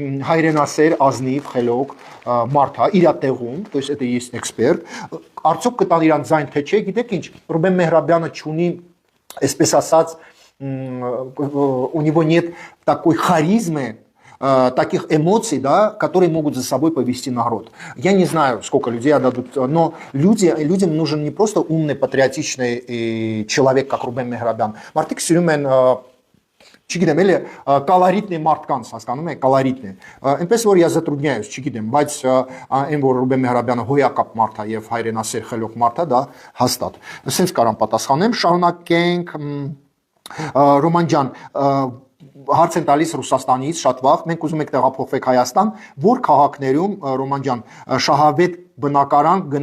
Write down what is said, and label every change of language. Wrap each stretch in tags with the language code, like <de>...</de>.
<hy>հայրենասեր, ազնիվ, խելոք մարդ է, իր տեղում,</hy> <ru>то есть это есть эксперт,</ru> <hy>արդյոք կտան իրան ձայն թե չէ, գիտեք ինչ, Ռուբեն Մեհրաբյանը չունի, այսպես ասած,</hy> <ru>у него нет такой харизмы, таких эмоций, да, которые могут за собой повести народ. Я не знаю, сколько людей отдадут, но людям нужен не просто умный, патриотичный человек, как Рубен Մեհրաբյան.</ru> <hy>Մարդիկ սիրում են չգիտեմ, էլի կալորիտնի մարդկանց, հասկանում եք, կալորիտնի։ Այնպես որ ես затрудняюсь, չգիտեմ, բայց այն որ Ռուբեն Մեհրաբյանը հոյակապ մարդ է եւ հայրենասեր խելոք մարդ է, դա հաստատ։ Սենց կարամ պատասխանեմ, շարունակենք Ռոման ջան հարց են տալիս Ռուսաստանից շատ վաղ, մենք ուզում ենք տեղափոխվենք Հայաստան, որ քաղաքներում Ռոման ջան շահավետ բնակարան</hy>